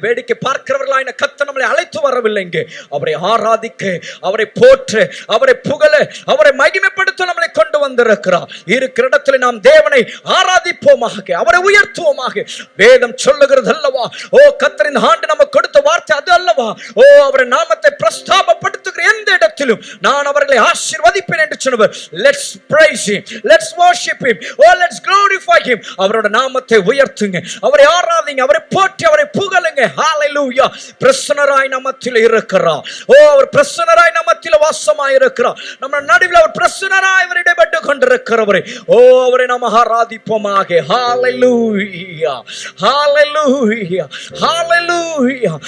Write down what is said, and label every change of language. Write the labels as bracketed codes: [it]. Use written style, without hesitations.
[ta] வேடிக்கை பார்க்கிறவர்களான கர்த்தர் நம்மளை அழைத்து வரவில்லை இங்கே. அவரை ஆராதிக்க, அவரை போற்று, அவரை புகழ, அவரை மகிமைப்படுத்த நம்மளை கொண்டு வந்திருக்கிறார். இருக்கிற இடத்துல நாம் தேவனை ஆராதிப்போமாக, அவரை உயர்த்துவோமாக. வேதம் சொல்லுகிறது அல்லவா, ஓ கர்த்தர் இந்த ஆண்டு நமக்கு கொடுத்த வார்த்தை அது அல்லவா, ஓ அவரை நாமத்தை பிரஸ்தாபப்படுத்துகிற எந்த இடத்திலும் நான் அவர்களை ஆசீர்வதிப்பேன் என்று சொன்னவர். [en] Let's praise him, let's worship him, oh let's glorify him. [ta] அவரோட நாமத்தை உயர்த்துங்க, அவரை ஆராதிங்க, அவரை போற்றி, அவரை புகழுங்க. ஹalleluya. பிரசன்னராய் நமத்தில் இருக்கிறார். ஓ அவர் பிரசன்னராய் நமத்தில் வாசமாய் இருக்கிறார். நம்ம நடுவில் அவர் பிரசன்னராய் அவர் இடைப்பட்டு கொண்டிருக்கிறவரே. ஓ அவரை நாம் ஆராதிப்போமாக. ஹalleluya, ஹalleluya, ஹalleluya.